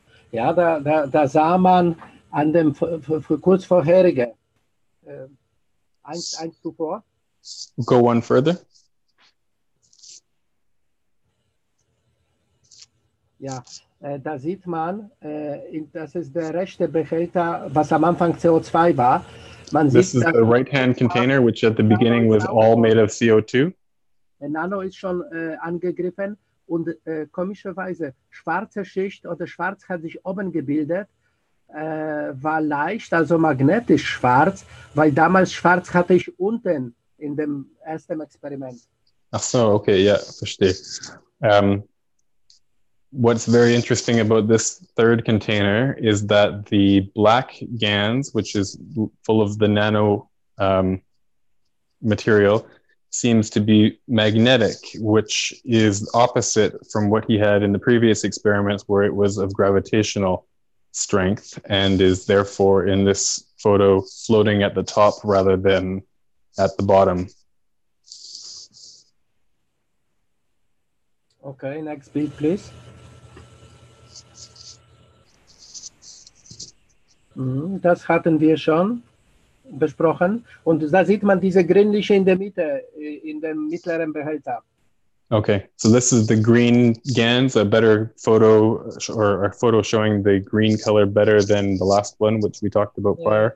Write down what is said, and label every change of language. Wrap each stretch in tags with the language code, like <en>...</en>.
<de>Ja, da sah man an dem kurz vorherige, eins zuvor.</de> <en>Go one further.</en> <de>Ja, da sieht man, das ist der rechte Behälter, was am Anfang CO2 war. Man</de> <en>This</en> <de>sieht,</de> <en>is the right-hand container, which at the beginning was all made of CO2.</en> <de>Der Nano ist schon angegriffen und komischerweise schwarze Schicht oder schwarz hat sich oben gebildet, war leicht, also magnetisch schwarz, weil damals schwarz hatte ich unten in dem ersten Experiment. Ach so, okay, yeah, verstehe.</de> <en>What's very interesting about this third container is that the black GANs, which is full of the nano material, seems to be magnetic, which is opposite from what he had in the previous experiments where it was of gravitational strength and is therefore in this photo floating at the top rather than at the bottom. Okay, next</en> <de>bild,</de> <en>please.</en> <de>Das hatten wir schon besprochen. Und da sieht man diese grünliche in der Mitte, in dem mittleren Behälter.</de> <en>Okay, so this is the green GANs, a better photo, or a photo showing the green color better than the last one, which we talked about prior.</en>